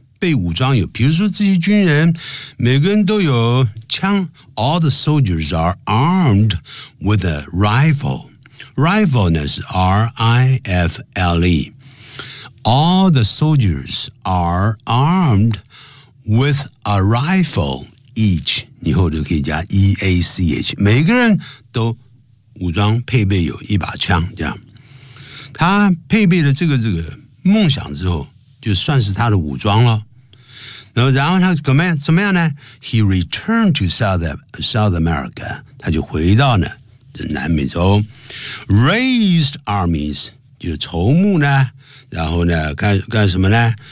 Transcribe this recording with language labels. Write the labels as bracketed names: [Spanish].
[Chinese] 被武装有，比如说这些军人，每个人都有枪。 [English] All the soldiers are armed with a rifle. Rifle [Chinese] 呢是 [English] R-I-F-L-E. All the soldiers are armed with a rifle each. [Chinese] 以后就可以加 E-A-C-H. 每个人都武装配备有一把枪，这样。他配备了这个梦想之后，就算是他的武装了。然后他怎么样呢 ？ [English] He returned to South America， [Chinese] 他就回到呢南美洲 ， [English] raised armies [Chinese] 就筹募呢，然后呢干什么呢？